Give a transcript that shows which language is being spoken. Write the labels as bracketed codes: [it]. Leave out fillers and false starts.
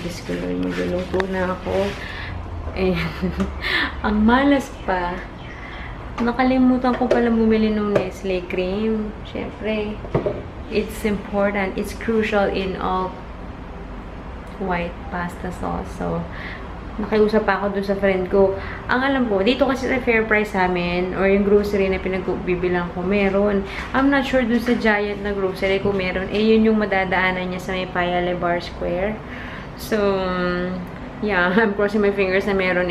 [tl] Diyos ko Lord, magluluto na ako. And, ang malas pa, nakalimutan ko pala bumili ng Nestle cream. [en] Siyempre, it's important, it's crucial in all white pasta sauce. [tl] So, nakiusap pa ako dun sa friend ko. Ang alam ko, dito kasi sa Fair Price amin, or yung grocery na pinagbibilang ko, meron. [en] I'm not sure [tl] dun sa Giant na grocery kung meron. Yun yung madadaanan niya sa may Paya Lebar Square. [en] So, yeah, I'm crossing my fingers [tl] na meron.